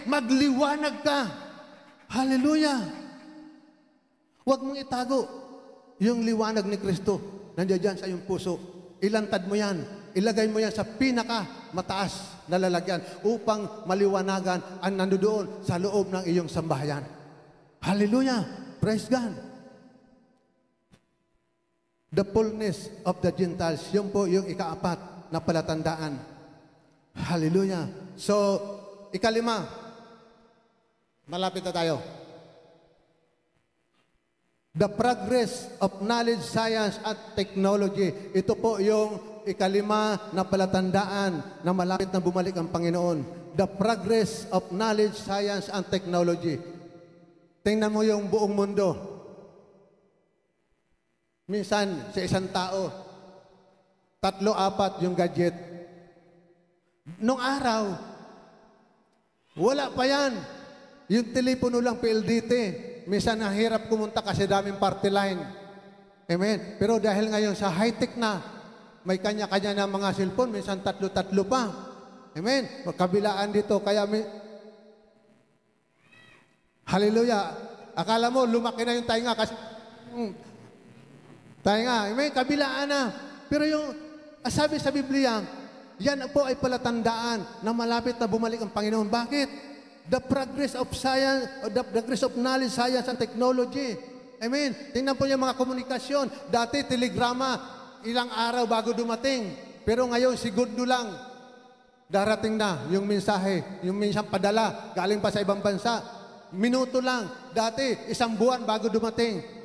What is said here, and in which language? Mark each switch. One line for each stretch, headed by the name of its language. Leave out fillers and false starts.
Filipino: Magliwanag ka. Hallelujah! Huwag mong itago yung liwanag ni Kristo. Nandiyan dyan sa iyong puso. Ilantad mo yan. Ilagay mo yan sa pinaka mataas na lalagyan upang maliwanagan ang nandoon sa loob ng iyong sambahayan.
English: Hallelujah! Praise God! The fullness of the Gentiles.
Filipino: Yun po yung ikaapat na palatandaan. Hallelujah. So, ikalima. Malapit na tayo.
English: The progress of knowledge, science, at technology.
Filipino: Ito po yung ikalima na palatandaan na malapit na bumalik ang Panginoon.
English: The progress of knowledge, science, and technology.
Filipino: Tingnan mo yung buong mundo. Minsan, sa isang tao, 3-4 yung gadget. Nung araw, wala pa yan. Yung telepono lang PLDT. Minsan nahirap kumunta kasi daming party line. Amen. Pero dahil ngayon sa high-tech na, may kanya-kanya na mga cellphone, minsan tatlo-tatlo pa. Amen? Magkabilaan dito, kaya hallelujah. Akala mo, lumaki na yung tainga kasi tainga. Amen? Kabilaan na. Pero yung sabi sa Biblia, yan po ay palatandaan na malapit na bumalik ang Panginoon. Bakit?
English: The progress of science, the progress of knowledge, science, and technology. Amen?
Filipino: Tingnan po yung mga komunikasyon. Dati, telegrama, ilang araw bago dumating. Pero ngayon, segundo lang. Darating na yung mensahe, yung minsang padala, galing pa sa ibang bansa. Minuto lang. Dati, 1 buwan bago dumating.